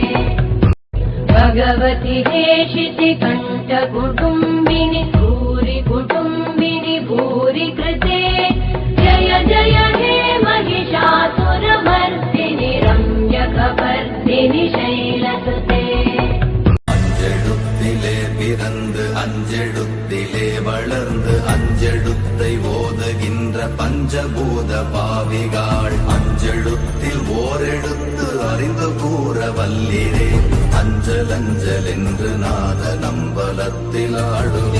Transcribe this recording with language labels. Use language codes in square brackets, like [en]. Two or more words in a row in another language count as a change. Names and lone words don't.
[sa] भगवति हेशिति कण्ठकुटुम्बिनि भूरि कुटुम्बिनि भूरि कृते जय जय हे महिषासुरमर्दिनि रम्यकपर्दिनि शैलसुते। [ta] அஞ்செழுத்திலே பிறந்து அஞ்செழுத்திலே வளர்ந்து அஞ்செழுத்தை ஓதுகின்ற பஞ்சபூத பாவிகாள் அஞ்செழுத்தில் ஓரெழுத்து அறிந்து கூற வல்லிரே அஞ்சல் அஞ்சல் என்று நாத நம்பலத்தில் ஆடுவே.